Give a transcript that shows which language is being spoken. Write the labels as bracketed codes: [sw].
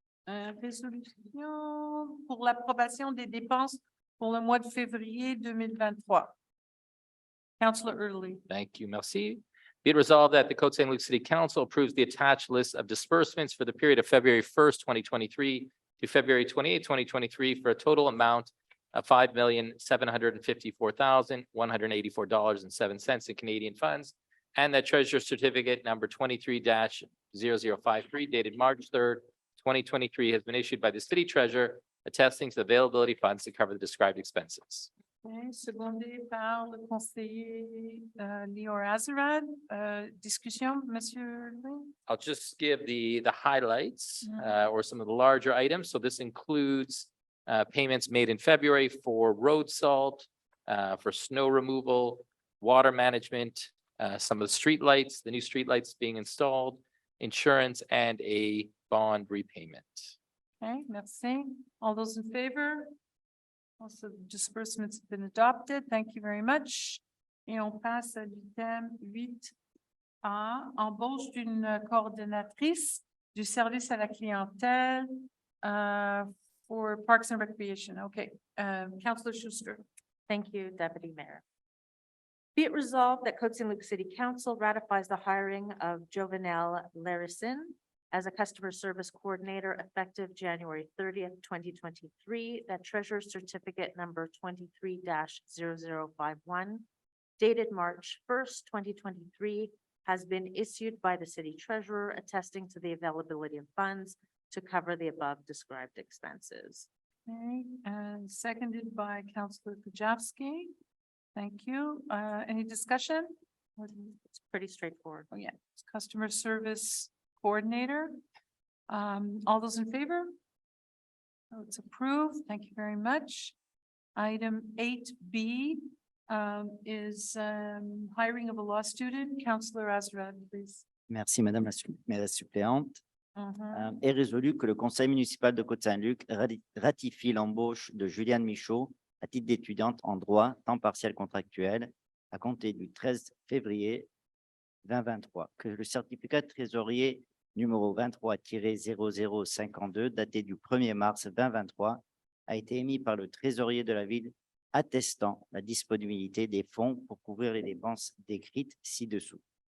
[fr] Résolution pour l'approbation des dépenses pour le mois de février 2023. [en] Councillor Early. Thank you. [fr] Merci. [en] Be it resolved that the Côte Saint-Luc City Council approves the attached list of disbursements for the period of February 1st, 2023 to February 28th, 2023 for a total amount of $5,754,184.07 in Canadian funds, and that Treasurer Certificate number 23-0053 dated March 3rd, 2023 has been issued by the City Treasurer attesting to the availability of funds to cover the described expenses. [fr] Okay, secondé par le conseiller Lior Azarad. Discussion, Monsieur Louis? [en] I'll just give the highlights or some of the larger items. So this includes payments made in February for road salt, for snow removal, water management, some of the street lights, the new street lights being installed, insurance, and a bond repayment. Okay, [fr] merci. [en] All those in favor? Also, disbursements have been adopted. Thank you very much. [fr] Et on passe à l'item 8A, embauche d'une coordonnatrice du service à la clientèle [en] for Parks and Recreation. Okay, Councillor Schuster. Thank you, Deputy Mayor. Be it resolved that Côte Saint-Luc City Council ratifies the hiring of Jovenel Larison as a customer service coordinator effective January 30th, 2023, that Treasurer Certificate number 23-0051 dated March 1st, 2023 has been issued by the City Treasurer attesting to the availability of funds to cover the above described expenses. Okay, and seconded by Councillor Kujawski. Thank you. Any discussion? It's pretty straightforward. Oh, yeah, it's customer service coordinator. All those in favor? Oh, it's approved. Thank you very much. Item 8B is hiring of a law student. Councillor Azrad, please. [fr] Merci, Madame la mairesse suppléante. Est résolu que le conseil municipal de Côte Saint-Luc ratifie l'embauche de Juliane Michaud à titre d'étudiante en droit temps partiel contractuel à compter du 13 février 2023, que le certificat de trésorier numéro 23-0052 daté du 1er mars 2023 a été émis par le trésorier de la ville attestant la disponibilité des fonds pour couvrir les dépenses décrites ci-dessous.